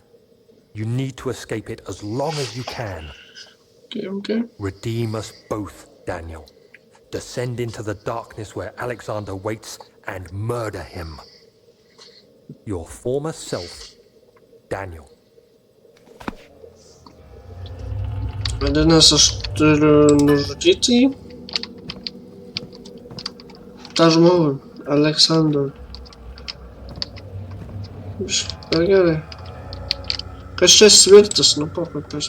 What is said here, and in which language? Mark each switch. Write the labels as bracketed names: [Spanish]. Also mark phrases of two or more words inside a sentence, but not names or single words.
[English] You need to escape it as long as you can. Okay. Redeem us both, Daniel. Descend into the darkness where Alexander waits and murder him. Your former self, Daniel. [Lithuanian] Vadinasi, aš turiu nužudyti jį. tą žmogų, Aleksandrą. Per gerai. Kas čia svirtis, nu paprastas.